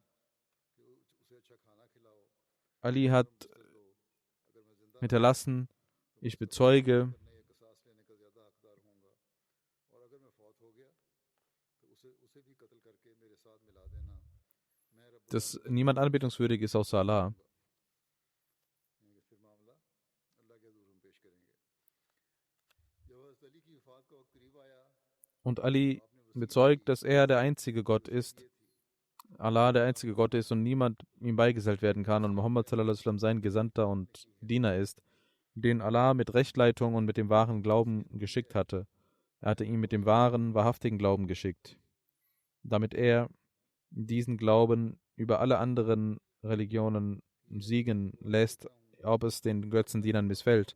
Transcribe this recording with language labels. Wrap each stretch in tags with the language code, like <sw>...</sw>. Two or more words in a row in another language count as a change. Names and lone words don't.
<de>Ali hat hinterlassen: Ich bezeuge, dass niemand anbetungswürdig ist außer Allah. Und Ali bezeugt, dass er der einzige Gott ist, Allah der einzige Gott ist und niemand ihm beigesellt werden kann, und Muhammad</de> <ar>صلى الله عليه وسلم</ar> <de>sein Gesandter und Diener ist, den Allah mit Rechtleitung und mit dem wahren Glauben geschickt hatte. Er hatte ihn mit dem wahren, wahrhaftigen Glauben geschickt, damit er diesen Glauben über alle anderen Religionen siegen lässt, ob es den Götzendienern missfällt.</de>